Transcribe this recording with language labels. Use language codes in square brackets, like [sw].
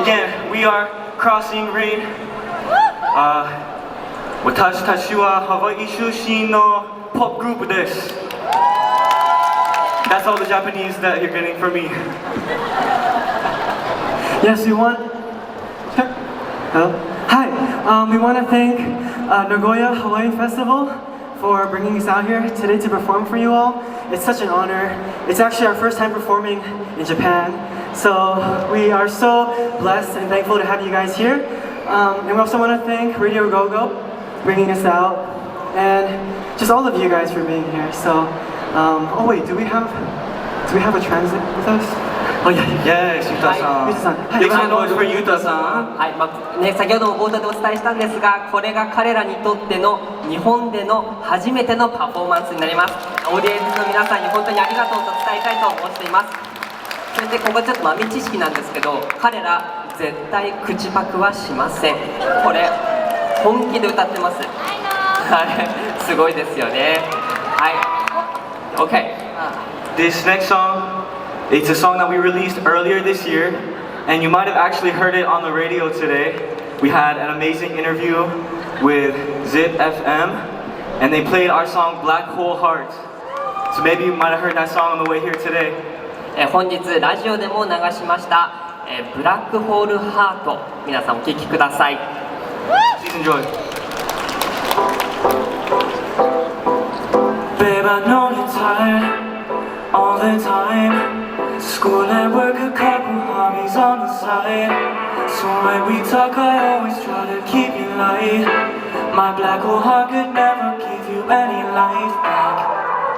[en] Again, we are Crossing Rain. [ja] 私たちはハワイ出身のポップグループです。 [en] That's all the Japanese that you're getting from me. Yes, we want. Hello. Hi. We want to thank Nagoya Hawaii Festival for bringing us out here today to perform for you all. It's such an honor. It's actually our first time performing in Japan, so we are so blessed and thankful to have you guys here. And we also want to thank Radio Go-Go bringing us out, and just all of you guys for being here. So, oh wait, do we have a transit with us? Oh yeah, Yes, ユタさん。 [ja] ユタさん。はい。 [en] Make some noise for ユタさん。 [ja] はいね、先ほども冒頭でお伝えしたんですが、これが彼らにとっての日本での初めてのパフォーマンスになります。オーディエンスの皆さんに本当にありがとうと伝えたいと思っています。それでここちょっと豆知識なんですけど、彼ら絶対口パクはしません。これ本気で歌ってます。はい、すごいですよね。はい、 [en] This next song, it's a song that we released earlier this year, and you might have actually heard it on the radio today. We had an amazing interview with Zip FM, and they played our song Black Hole Heart. So maybe you might have heard that song on the way here today. [ja] 本日ラジオでも流しました「ブラックホールハート」、皆さんお聴きください。 [en] Please enjoy. Babe, I know you're tired all the time. School and work, a couple hobbies on the side. So when we talk, I always try to keep you light. My black hole heart could never give you any life back.